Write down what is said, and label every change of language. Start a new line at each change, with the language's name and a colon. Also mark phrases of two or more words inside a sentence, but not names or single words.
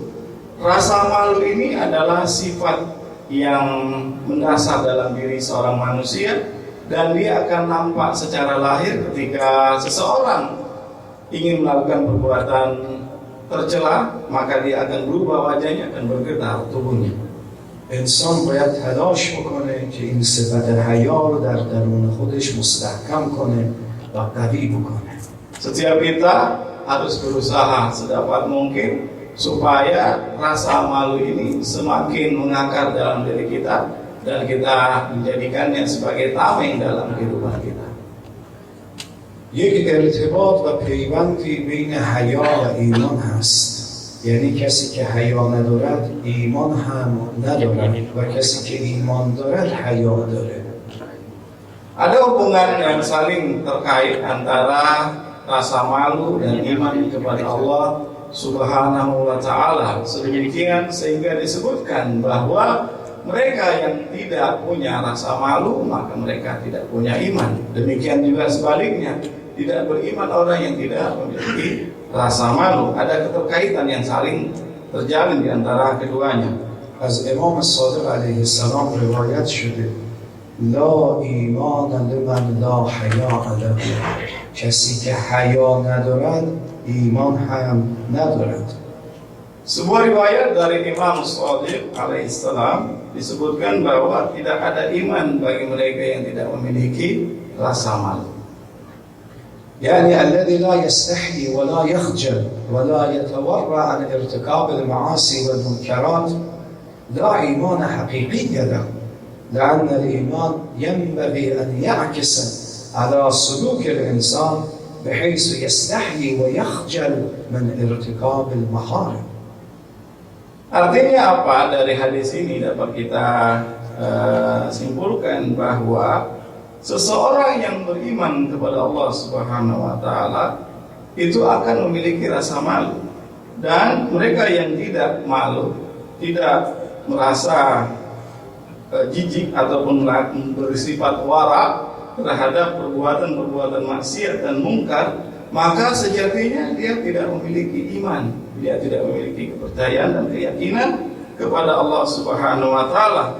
Indonesian: Rasa malu ini adalah sifat yang mendasar dalam diri seorang manusia dan dia akan nampak secara lahir ketika seseorang ingin melakukan perbuatan tercela, maka dia akan berubah wajahnya, akan bergetar tubuhnya.
Persian: انسان باید تلاش بکنه که این صفت حیا رو در درون خودش مستحکم کنه و قوی بکنه.
Indonesian: Setiap kita harus berusaha sedapat mungkin supaya rasa malu ini semakin mengakar dalam diri kita dan kita menjadikannya sebagai tameng dalam kehidupan kita.
Persian: یک ارتباط و پیوندی بین حیا و ایمان هست. یعنی کسی که حیا ندارد ایمان هم ندارد و کسی که ایمان دارد حیا داره.
Indonesian: Ada hubungan yang saling terkait antara rasa malu dan iman kepada Allah
Arabic: سبحانه وتعالى.
Indonesian: Sedemikian sehingga disebutkan bahwa mereka yang tidak punya rasa malu maka mereka tidak punya iman. Demikian juga sebaliknya, tidak beriman orang yang tidak memiliki rasa malu. Ada keterkaitan yang saling terjalin di antara keduanya.
Persian: از امام صادق علیه السلام روایت شده
Arabic: لا ایمان لمن لا حیا له.
Persian: کسی که حیا ندارد ایمان هم ندارد.
Indonesian: Sebuah riwayat dari Imam Shadiq alaihissalam disebutkan bahwa tidak ada iman bagi mereka yang tidak memiliki rasa malu.
Arabic: يعني الذي لا يستحي ولا يخجل ولا يتورع عن ارتكاب المعاصي والمنكرات لا إيمان حقيقي له، لأن الإيمان ينبغي أن يعكس على سلوك الإنسان بحيث يستحي ويخجل من ارتكاب المحارم.
Indonesian: Artinya apa dari hadis ini dapat kita simpulkan bahwa seseorang yang beriman kepada Allah
Arabic: سبحانه وتعالى
Indonesian: itu akan memiliki rasa malu, dan mereka yang tidak malu, tidak merasa jijik ataupun bersifat wara terhadap perbuatan-perbuatan maksiat dan mungkar, maka sejatinya dia tidak memiliki iman, dia tidak memiliki kepercayaan dan keyakinan kepada Allah
Arabic: سبحانه وتعالى.